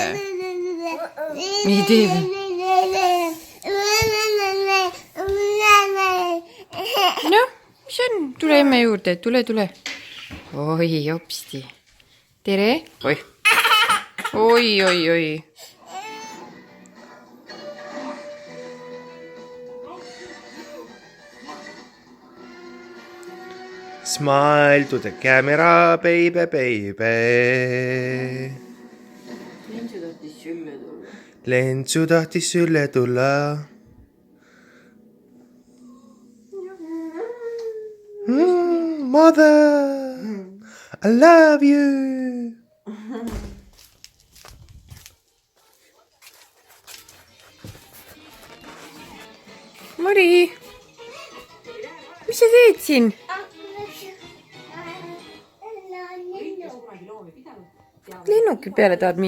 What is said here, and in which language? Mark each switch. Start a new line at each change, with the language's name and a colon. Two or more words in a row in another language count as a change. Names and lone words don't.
Estonian: Mis teeb? Noh, mis on? Tule emme juurde, tule. Oi, jopsti. Tere? Oi.
English: Smile to the camera, baby.
Estonian: Lendsu tahtis sülle tulla.
English: Mother, I love you.
Estonian: Mari, mis sa teed siin? Lennuki peale tahad minna või?